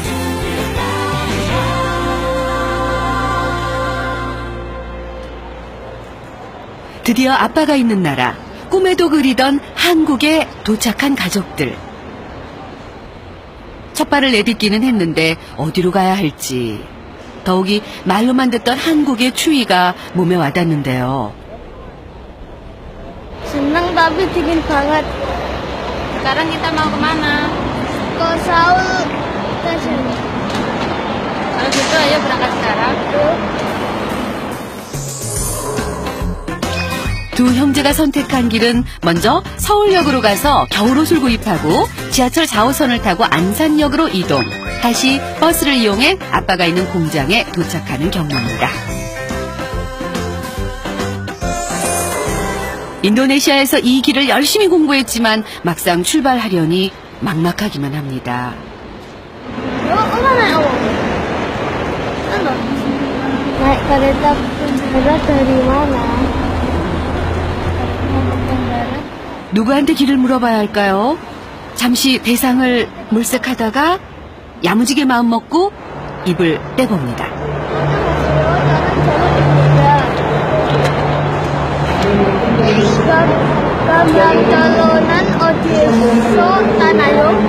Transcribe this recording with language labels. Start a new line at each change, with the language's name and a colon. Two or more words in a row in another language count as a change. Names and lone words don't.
Korean: 드디어 아빠가 있는 나라, 꿈에도 그리던 한국에 도착한 가족들. 첫 발을 내딛기는 했는데 어디로 가야 할지. 더욱이 말로만 듣던 한국의 추위가 몸에 와닿는데요.
Indonesian: Senang tapi dingin banget. Sekarang kita mau kemana? Ke Seoul, ke sini. Kalau gitu ayo berangkat sekarang.
Korean: 두 형제가 선택한 길은 먼저 서울역으로 가서 겨울옷을 구입하고 지하철 4호선을 타고 안산역으로 이동. 다시 버스를 이용해 아빠가 있는 공장에 도착하는 경로입니다. 인도네시아에서 이 길을 열심히 공부했지만 막상 출발하려니 막막하기만 합니다.
Indonesian: Mana ya? Ano? Naik kereta berat dari mana?
Korean: 누구한테 길을 물어봐야 할까요? 잠시 대상을 물색하다가 야무지게 마음먹고 입을 떼봅니다. Kamangkalonan Odieso Tanayo.